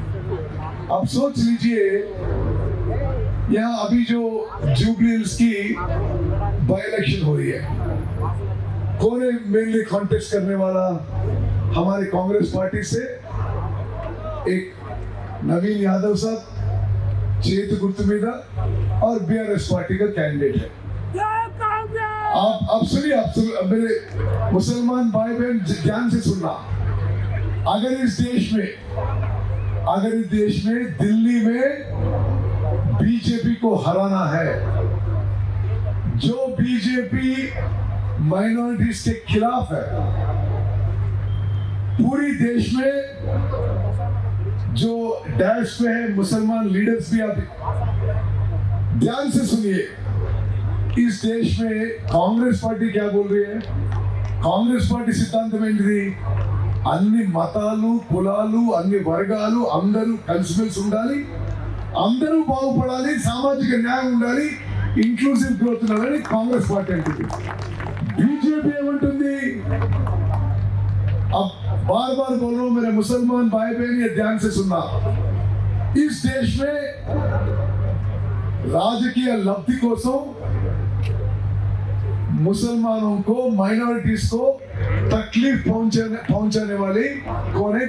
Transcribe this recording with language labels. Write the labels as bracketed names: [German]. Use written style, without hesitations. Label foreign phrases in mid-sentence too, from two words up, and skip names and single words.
[Hindi] आप सोच लीजिए, यहाँ अभी जो जुबली हिल्स की [English] by election [Hindi] हो रही है, कौन है [English] mainly contest [Hindi] करने वाला? हमारे कांग्रेस पार्टी से एक नवीन यादव साहब [Telugu] చేతి గుర్తు మీద [Hindi] और बीआरएस पार्टी का कैंडिडेट है। आप सुनिए, आप मेरे मुसलमान भाई बहन ध्यान से सुनना। अगर इस देश में दिल्ली में बीजेपी को हराना है, जो बीजेपी माइनॉरिटीज के खिलाफ है, पूरी देश में जो डैश पे है मुसलमान लीडर्स भी, आप ध्यान से सुनिए। इस देश में कांग्रेस पार्टी क्या बोल रही है? [Telugu] कांग्रेस पार्टी सिद्धांతం ఏంటిది? అన్ని మతాలు, కులాలు, అన్ని వర్గాలు అందరూ కలిసిమెలిసి ఉండాలి, అందరూ బాగుపడాలి, సామాజిక న్యాయం ఉండాలి, [English] inclusive growth [Telugu] ఉండాలని కాంగ్రెస్ పార్టీ అంటుంది। बीजेपी ఏమంటుంది? [Hindi] अब बार बार बोल रहा हूं मेरे मुसलमान भाई बहन, ये ध्यान से सुनना। इस देश में [Telugu] రాజకీయ లబ్ధి కోసం [Hindi] मुसलमानों को, माइनॉरिटीज को तकलीफ पहुंचाने वाली कौन है?